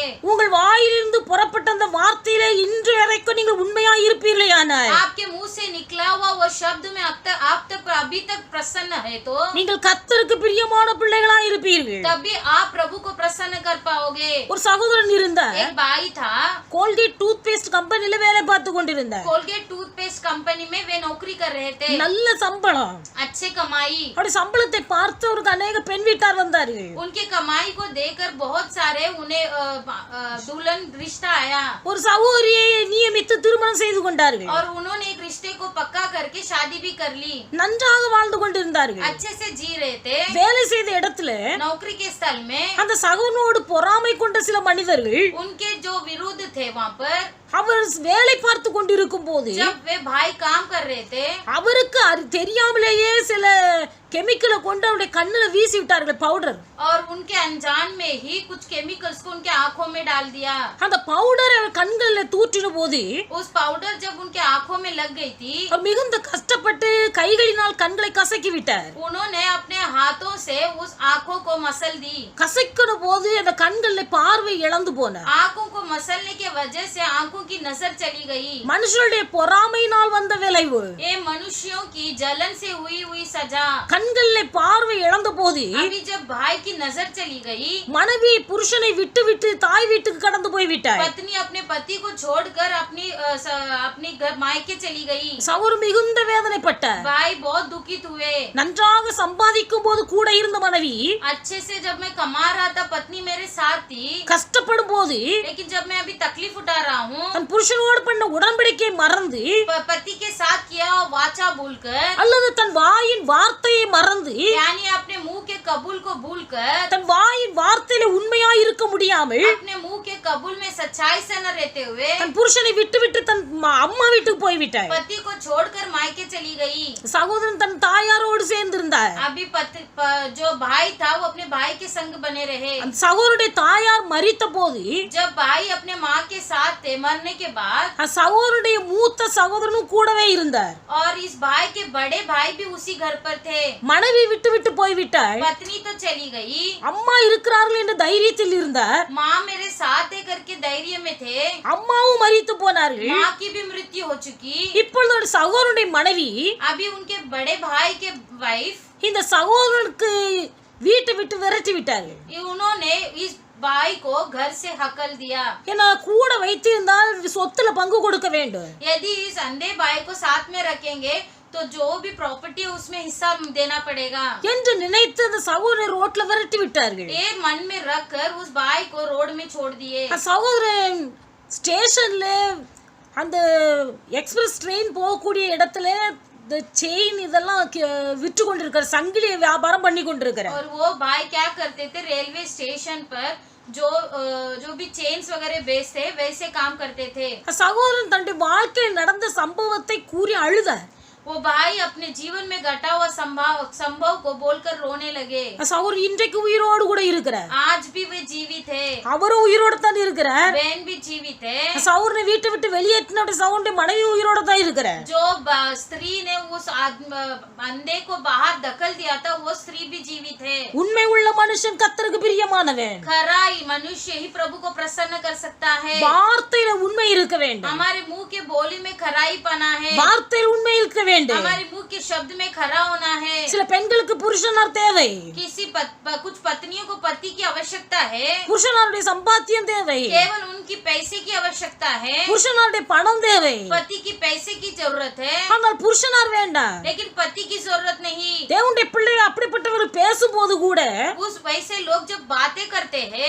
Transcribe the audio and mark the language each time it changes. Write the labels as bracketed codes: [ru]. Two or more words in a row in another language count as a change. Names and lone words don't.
[ta] உங்கள் வாயிலிருந்து புறப்பட்ட அந்த வார்த்தையிலே இன்று வரைக்கும் நீங்கள் உண்மையாய் இருப்பீர்களேயானால் [hi] आपके मुंह से निकला हुआ वो शब्द में आप तक अभी तक प्रसन्न है तो [ta] நீங்கள் கர்த்தருக்கு பிரியமான பிள்ளைகளாய் இருப்பீர்கள். [hi] तभी आप प्रभु को प्रसन्न कर पाओगे। [ta] ஒரு சகோதரன் இருந்தார், [hi] एक भाई था, [ta] கோல்கேட் [en] tooth paste [ta] கம்பெனில வேலை பார்த்து கொண்டிருந்தார். [hi] कोलगेट [en] toothpaste company [hi] में वे नौकरी कर रहे थे, [ta] நல்ல சம்பளம். [hi] अच्छे कमाई। [ta] அவருடைய சம்பளத்தை பார்த்து அவருக்கு அநேக பெண் வீட்டார் வந்தார்கள். [hi] उनके कमाई को देखकर बहुत सारे उन्हें दुल्हन रिश्ता आया [ta] ஒரு சகோதரியை நியமித்து திருமணம் செய்து கொண்டார்கள். [hi] और उन्होंने एक रिश्ते को पक्का करके शादी भी कर ली। [ta] நன்றாக வாழ்ந்து கொண்டிருந்தார்கள். [hi] अच्छे से जी रहे थे। [ta] வேலை செய்த இடத்துல [hi] नौकरी के स्थल में [ta] அந்த சகோதரனோடு பொறாமை கொண்ட சில மனிதர்கள் [hi] उनके जो विरुद्ध थे वहाँ पर, [ta] அவர் வேலை பார்த்து கொண்டிருக்கும் போது [hi] जब वे भाई काम कर रहे थे, [ta] அவருக்கு தெரியாமலேயே சில கெமிக்கலை கொண்டு அவருடைய கண்ணுல வீசி விட்டார்கள், பவுடர். [hi] और उनके अनजान में ही कुछ केमिकल्स को उनके आंखों में डाल दिया। [ta] அந்த பவுடர் அவர் கண்கள்ல தூற்றின போது [hi] उस पाउडर जब उनके आंखों में लग गई थी, [ta] அவர் மிகுந்த கஷ்டப்பட்டு கைகளினால் கண்களை கசக்கி விட்டார். [hi] उन्होंने अपने हाथों से उस आंखों को मसल दी। [ta] கசக்கின போது அந்த கண்கள்ல பார்வை இழந்து போனார். [hi] आंखों को मसलने के वजह से आंखों की नजर चली गई। [ta] மனுஷருடைய பொறாமையினால் வந்த விளைவு, [hi] ये मनुष्यों की जलन से हुई सजा। [ta] கண்கள்ல பார்வை இழந்த போது [hi] अभी जब भाई की नजर चली गई, [ta] மனைவி புருஷனை விட்டு விட்டு தாய் வீட்டுக்கு கடந்து போய் விட்டார். [hi] पत्नी अपने पति को छोड़कर अपनी घर मायके चली गई। [ta] சகோதரர் மிகுந்த வேதனைப்பட்டார். [hi] भाई बहुत दुखित हुए। [ta] நன்றாக சம்பாதிக்கும் போது கூட இருந்த மனைவி [hi] अच्छे से जब मैं कमा रहा था, पत्नी मेरे साथ थी, [ta] கஷ்டப்படும் போது [hi] लेकिन जब मैं अभी तकलीफ उठा रहा हूँ, [ta] தன் புருஷனோடு பண்ண உடன்படிக்கை மறந்து [hi] पति के साथ किया वाचा भूलकर, [ta] அல்லது தன் வாயின் வார்த்தையை மறந்து [hi] यानी अपने मुंह के कबूल को भूलकर, [ta] தன் வாயின் வார்த்தையில உண்மையாய் இருக்க முடியாமல் [hi] अपने मुंह के कबूल में सच्चाई से न रहते हुए [ta] தன் புருஷனை விட்டு விட்டு தன் அம்மா வீட்டுக்கு போய்விட்டார். [hi] पति को छोड़कर मायके चली गई। [ta] சகோதரன் தன் தாயாரோடு சேர்ந்திருந்தார். [hi] अभी जो भाई था वो अपने भाई के संग बने रहे। [ta] அந்த சகோதரனுடைய தாயார் மரித்த போது [hi] जब भाई अपने माँ के साथ थे, मरने के बाद, [ta] அந்த சகோதரனுடைய மூத்த சகோதரனும் கூடவே இருந்தார். [hi] और इस भाई के बड़े भाई भी उसी घर पर थे। [ta] மனைவி விட்டு விட்டு போய்விட்டார். [hi] पत्नी तो चली गई, [ta] அம்மா இருக்கிறார்கள் என்ற தைரியத்தில் இருந்தார். [hi] माँ मेरे साथ है करके धैर्य में थे। [ta] அம்மாவும் மரித்து போனார்கள். [hi] माँ की भी मृत्यु हो चुकी। [ta] இப்பொழுது ஒரு சகோதரனுடைய மனைவி [hi] अभी उनके बड़े भाई के वाइफ, [ta] இந்த சகோதரனுக்கு வீட்டை விட்டு விரட்டி விட்டார்கள். [hi] उन्होंने इस भाई को घर से हकल दिया। [ta] ஏன்னா கூட வைத்திருந்தால் சொத்துல பங்கு கொடுக்க வேண்டும். [hi] यदि इस अंधे भाई को साथ में रखेंगे तो जो भी प्रॉपर्टी है उसमें हिस्सा देना पड़ेगा [ta] என்று நினைத்து அந்த சகோதரர் ரோட்ல விரட்டி விட்டார்கள். [hi] ये मन में रख कर उस भाई को रोड में छोड़ दिए। [ta] அந்த சகோதரன் ஸ்டேஷன்ல அந்த [en] express train [ta] போகக்கூடிய இடத்துல இந்த செயின் இதெல்லாம் விற்று கொண்டிருக்கார், சங்கிலி வியாபாரம் பண்ணி கொண்டிருக்கிறார். [hi] और वो भाई क्या करते थे, रेलवे स्टेशन पर जो भी चेन्स वगैरह बेचते वैसे काम करते थे। [ta] சகோதரன் தன்னுடைய வாழ்க்கையில் நடந்த சம்பவத்தை கூறி அழுதார். [hi] वो भाई अपने जीवन में घटा हुआ संभव को बोलकर रोने लगे। [ta] சகோதரர் இன்றைக்கு உயிரோடு கூட இருக்கிறார். [hi] आज भी वे जीवित है, [ta] அவரும் உயிரோடு தான் இருக்கிறார். [hi] बहन भी जीवित है। [ta] சகோதரனை வீட்டை விட்டு வெளியேற்றின சகோதரனுடைய மனைவி உயிரோடு தான் இருக்கிறார். [hi] जो स्त्री ने उस अंधे को बाहर धकल दिया था वो स्त्री भी जीवित है। [ta] உண்மை உள்ள மனுஷன் கர்த்தருக்கு பிரியமானவன். [hi] खराई मनुष्य ही प्रभु को प्रसन्न कर सकता है। [ta] வார்த்தையில உண்மை இருக்க வேண்டும். [hi] हमारे मुंह के बोली में खराई पना है, [ta] வார்த்தையில் உண்மை இருக்க வேண்டும். [hi] हमारे मुंह के शब्द में खरा होना है। [ta] சில பெண்களுக்கு புருஷனார் தேவை. [hi] कुछ पत्नियों को पति की आवश्यकता है, [ta] புருஷனாருடைய சம்பாத்தியம் தேவை. [hi] केवल उनकी पैसे की आवश्यकता है, [ta] புருஷனாருடைய பணம் தேவை. [hi] पति की पैसे की जरूरत है, [ta] ஆனால் புருஷனார் வேண்டாம். [hi] लेकिन पति की जरूरत नहीं। [ta] தேவனுடைய பிள்ளைகள் அப்படிப்பட்டவர் பேசும்போது கூட [hi] उस वैसे लोग जब बातें करते हैं